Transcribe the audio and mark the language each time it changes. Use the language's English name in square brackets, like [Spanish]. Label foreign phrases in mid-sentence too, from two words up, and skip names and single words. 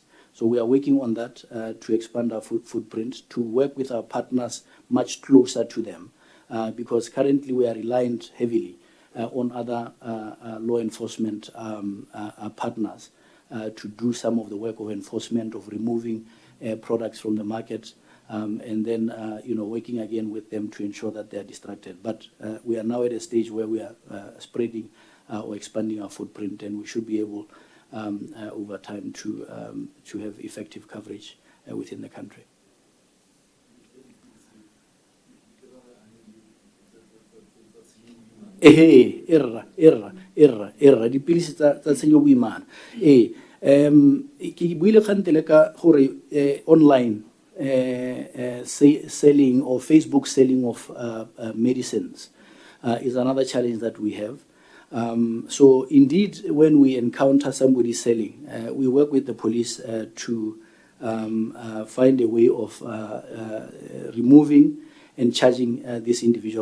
[English] So we are working on that to expand our footprint, to work with our partners much closer to them, because currently we are reliant heavily on other law enforcement partners to do some of the work of enforcement, of removing products from the market, and then working again with them to ensure that they are distracted. But we are now at a stage where we are spreading or expanding our footprint, and we should be able over time to have effective coverage within the country. [Tswana] Erra dipilisi tsa tshenyo boimana ke buile kgantele ka gore [English] online selling or Facebook selling of medicines is another challenge that we have. So indeed, when we encounter somebody selling, we work with the police to find a way of removing and charging this individual.